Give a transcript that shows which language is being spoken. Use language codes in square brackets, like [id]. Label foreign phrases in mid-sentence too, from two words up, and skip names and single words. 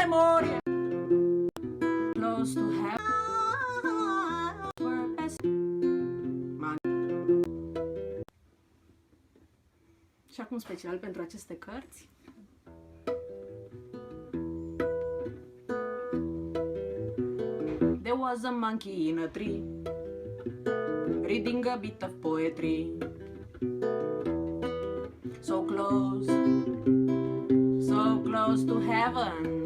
[en] Close to heaven. [ro] Și acum special pentru aceste cărți. [en] There was a monkey in a tree, reading a bit of poetry. So close to heaven.